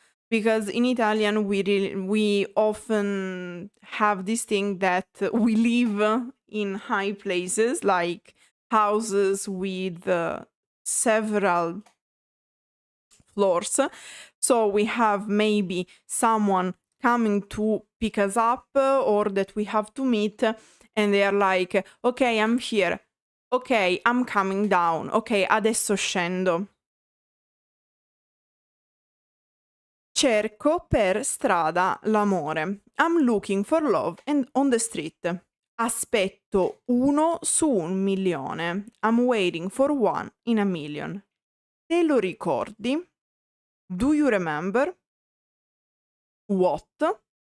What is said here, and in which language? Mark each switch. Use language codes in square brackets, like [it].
[en] Because in Italian we often have this thing that we live in high places, like houses with several floors. So we have maybe someone coming to pick us up or that we have to meet, and they are like, ok, I'm here, ok, I'm coming down, ok, [it] adesso scendo. Cerco per strada l'amore. [en] I'm looking for love and on the street. [it] Aspetto uno su 1.000.000. [en] I'm waiting for one in a million. [it] Te lo ricordi? [en] Do you remember? What?